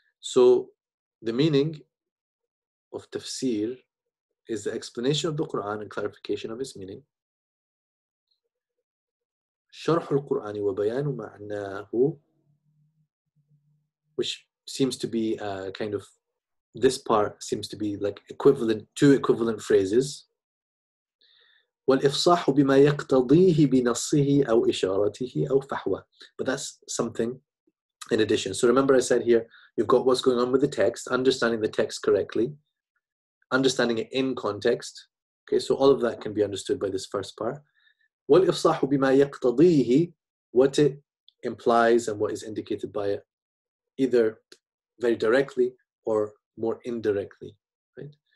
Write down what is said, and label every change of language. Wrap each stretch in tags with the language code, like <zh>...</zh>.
<en>So the meaning of tafsir is the explanation of the Quran and clarification of its meaning.</en> <ar>شرح القرآن وبيان معناه,</ar> <en>which seems to be kind of, this part seems to be like two equivalent phrases.</en> <ar>والإفصاح بما يقتضيه بنصه أو إشارته أو فحوه.</ar> <en>But that's something in addition. So remember I said here, you've got what's going on with the text, understanding the text correctly, understanding it in context. Okay, so all of that can be understood by this first part.</en> <ar>وَالْإِفْصَاحُ بِمَا يَقْتَضِيهِ,</ar> <en>what it implies and what is indicated by it, either very directly or more indirectly, right?</en>